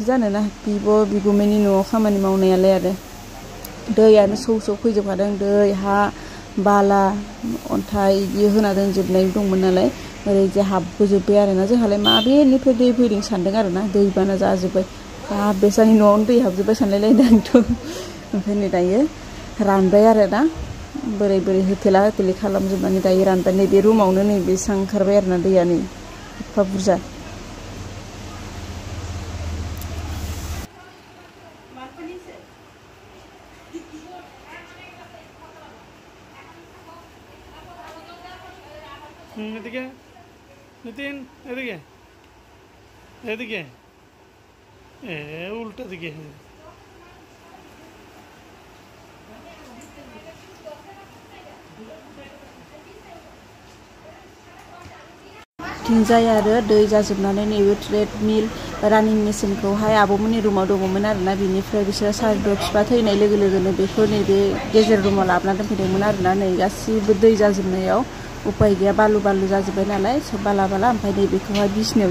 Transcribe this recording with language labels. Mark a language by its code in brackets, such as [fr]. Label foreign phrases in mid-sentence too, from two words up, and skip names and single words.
[brx] जानोना बिगुमैनि न'आव खामानि मावनायालाय आरो दैयानो सौ फैजोबखादों दै हा बाला अन्थाइ बिदि होना दोनजोबनाय दंमोन नालाय ओरैजाय हाबबोजोब्बाय आरोना जोंहालाय माबेनिफ्राय दै फैदों सानदों आरोना दैबाना जाजोब्बाय हाब बेसानि न'आवनो दै हाबजोब्बाय सानलायलायदों आंथ' ओमफ्राय नै दायो रानबाय आरोना बोरै होथेला होथेलि खालामजोबनानै दायो रानबाय नैबे रुमावनो नै बेसेबां ओंखारबाय आरोना दैया नै एफा बुरजा [as] এদিকে নিতিন এদিকে উল্টা দিকে [brx] थिंजाय आरो दै जाजोबनानै नैबे ट्रेडमिल रानिं मेसिनखौहाय आब'मोननि रुमाव दङमोन आरोना बिनिफ्राय बिसोरो सारद' बिफा थैनाय लोगो लोगोनो बेखौ नैबे गेजेर रुमाव लाबोना दोनफैदोंमोन आरोना नै गासिबो दै जाजोबनायाव उपाय गैया बालु जाजोब्बाय नालाय सब बाला ओमफ्राय नैबेखौहाय बिसिनायाव